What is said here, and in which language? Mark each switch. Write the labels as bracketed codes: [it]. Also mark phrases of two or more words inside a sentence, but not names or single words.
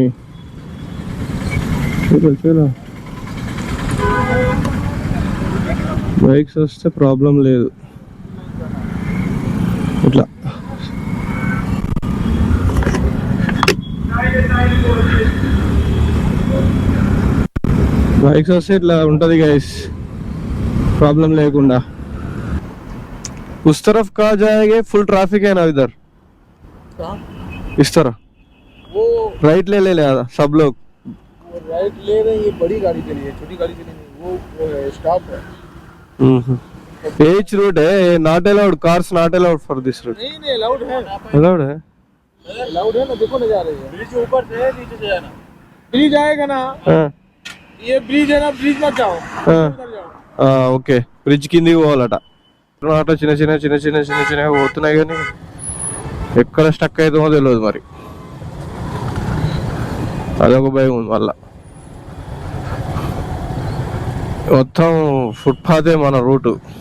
[te] చూడ బైక్స్ వస్తే ప్రాబ్లం లేదు. ఇట్లా బైక్స్ వస్తే ఇట్లా ఉంటుంది గైస్, ప్రాబ్లం లేకుండా। [hi] उस तरफ कहाँ जाएंगे? फुल ट्रैफिक है ना इधर, इस तरह वो राइट ले सब लोग राइट ले रहे हैं। ये बड़ी गाड़ी के लिए, छोटी गाड़ी के लिए नहीं। वो है स्टॉप है। एच रोड है, [en] not allowed, cars not allowed for this road. [hi] नहीं अलाउड है, अलाउड है, अलाउड है ना। देखो ना जा रही है, ब्रिज ऊपर से है, नीचे से जाना। ब्रिज आएगा ना, ये ब्रिज है ना, ब्रिज मत जाओ, उधर जाओ। [te] ఓకే బ్రిడ్జ్ కిందికి పోవాలట. ఆటో చిన్న చిన్న చిన్న చిన్న చిన్న చిన్నగా పోతున్నాయి కానీ ఎక్కడ స్టక్ అవుతుందో తెలియదు. మరి అదొక భయం ఉంది. మళ్ళా మొత్తం ఫుట్పాతే మన రూటు.